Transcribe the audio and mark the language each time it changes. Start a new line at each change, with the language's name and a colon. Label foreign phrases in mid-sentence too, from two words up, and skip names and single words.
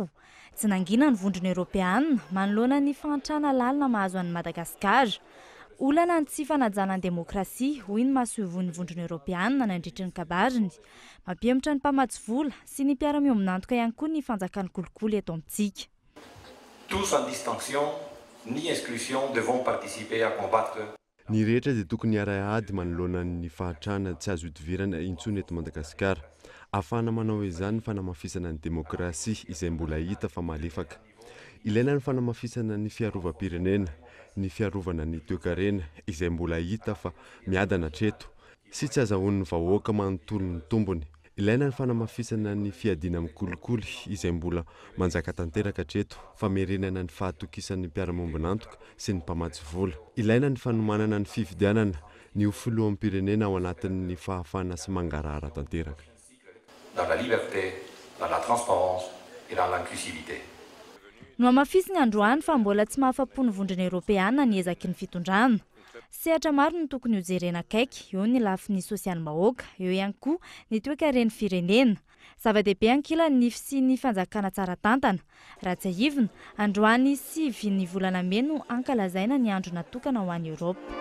Malagasy: Tsy nangina ny vondrona Eropeanina manoloana ny fantrana lalina mahazo an'i Madagasikara. Olana ny tsy fanajana ny demokrasia hoy ny mahasovo ny vondrona Eropeanina nandritry ny kabariny. Mampiempotra ny mpamatsy vola sy ny mpiara-miombonantoka ihany koa ny fanjakan'ny kolokolo eto amintsika.
French: Tous sans distinction ni exclusion devons participer à combattre.
Malagasy: Ny rehetra dia tokony arahady manoloana ny fahatrana tsy azo idivirana intsony eto Madagasikara. Ahafahana manao izany fanamafisana ny demokrasia izay mbola hita fa malefaka. Ilaina ny fanamafisana ny fiarova-pirenena, ny fiarovana ny toe-karena izay mbola hita fa miadana hatreto sy tsy azahoan'ny vahoaka manontolo ny tombony. Ilaina ny fanamafisana ny fiadiana amin'ny kolikoly izay mbola manjaka tanteraka hatreto fa merenana ny fahatokisan'ny mpiara-miombonantoka sy ny mpamatsy vola. Ilaina ny fanomanana ny fifidianana ny ho filoham-pirenena ao anatin'ny fahafana sy mangarahara tanteraka.
French: Dans la liberté, dans la transparence et dans l'inclusivité.
Malagasy: No amafisiny androany fa mbola tsy mahafapo ny vondrona Eropeanina ny ezaky ny fitondrana. Sehatra maro no tokony ho jerena akaiky, eo ny lafin'ny sosialy-bahoaka, eo ihany koa ny toe-karen'ny firenena. Zava-dehibe ankilany sy ny fanjakana tsara tantana. Raha tsy ahivina, androany 9 ny volana May no ankalazaina ny andro natokana ho an'i Eoropa.